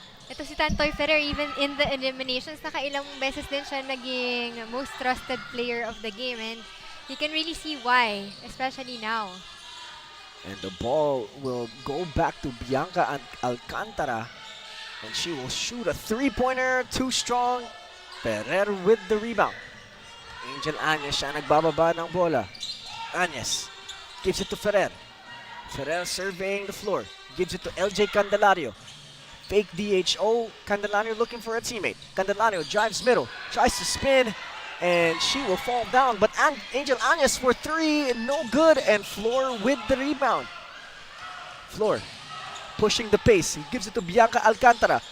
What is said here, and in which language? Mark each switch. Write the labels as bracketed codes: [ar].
[tl] Ito si [en] Tantoy Ferrer, even in the eliminations, [tl] nakailang beses din siya naging [en] most trusted player of the game, and you can really see why, especially now. And the ball will go back to Bianca Alcantara, and she will shoot a 3-pointer, too strong. Ferrer with the rebound. [tl] Angel Agnes siya nagbababa ng bola. [en] Agnes gives it to Ferrer. Ferrer surveying the floor. Gives it to LJ Candelario. Fake DHO. Candelario looking for a teammate. Candelario drives middle. Tries to spin. And she will fall down. But Angel Agnes for 3. No good. And Flor with the rebound. Flor pushing the pace. He gives it to Bianca Alcantara.